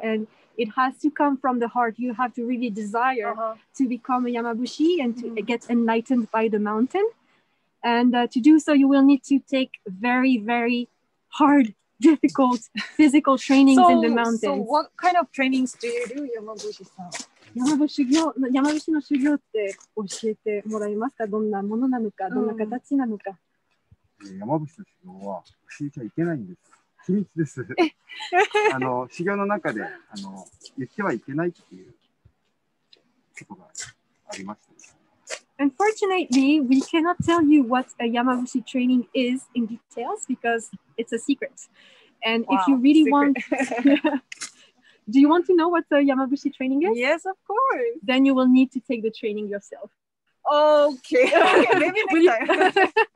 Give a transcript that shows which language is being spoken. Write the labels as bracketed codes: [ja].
[en] And it has to come from the heart. You have to really desire to become a Yamabushi and to get enlightened by the mountain. And to do so, you will need to take very, very hard, difficult physical trainings in the mountains. So what kind of trainings do you do, Yamabushi-san? [ja] 山伏の修行って教えてもらえますか？どんなものなのか、どんな形なのか。山伏の修行は教えちゃいけないんです。秘密です。修行の中で言ってはいけないっていうことがありました。 [en] Unfortunately, we cannot tell you what a Yamabushi training is in details because it's a secret. And if you really want, do you want to know what the Yamabushi training is? Yes, of course. Then you will need to take the training yourself. Okay, maybe next time.